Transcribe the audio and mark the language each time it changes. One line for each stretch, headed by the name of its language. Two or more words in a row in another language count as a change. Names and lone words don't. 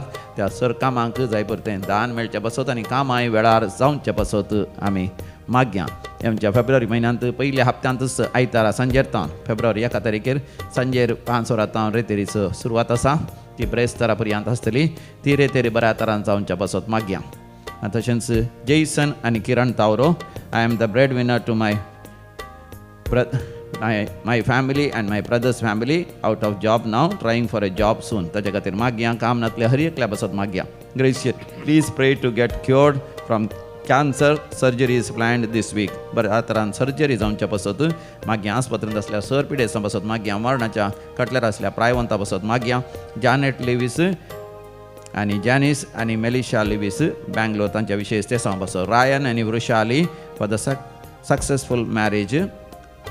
Konkani: त्या सर कामांक जाय परतें दान मेळचें पासत आनी कामांय वेळार जावचे पासत आमी मागया. आमच्या फेब्रुवारी म्हयन्यांत पयल्या हप्त्यांतच आयतारा सांजेरतावन फेब्रुवारी 1 तारखेर सांजेर 5 वरां रेतेरीचो सुरवात आसा. ती ब्रेस्तरा पर्यंत आसतली. ती रेतेरी बऱ्या तरान जावच्या पासत मागया. आनी तशेंच जेसन आनी किरण तावरो,
English: I am the bread winner to my family and my brother's family out of job now, trying for a job soon.
Konkani: ताचे खातीर मागया. काम नातले हर एकल्या पासत मागया.
English: Gracious, please pray to get cured from cancer. Surgery is planned this week.
Konkani: बऱ्या तरान सर्जरी जावच्या पासत मागया. आस्पत्रेंत आसल्या सर पिडेसां पासत मागया. मरणाच्या कटल्यार आसल्या प्रायवंतां पासत मागया. जॅनेट लेविस आनी जॅनिस आनी मेलिशा लेविस बँगलोर तांच्या विशेष ते पासत.
English: रायन आनी वृशाली for the successful marriage.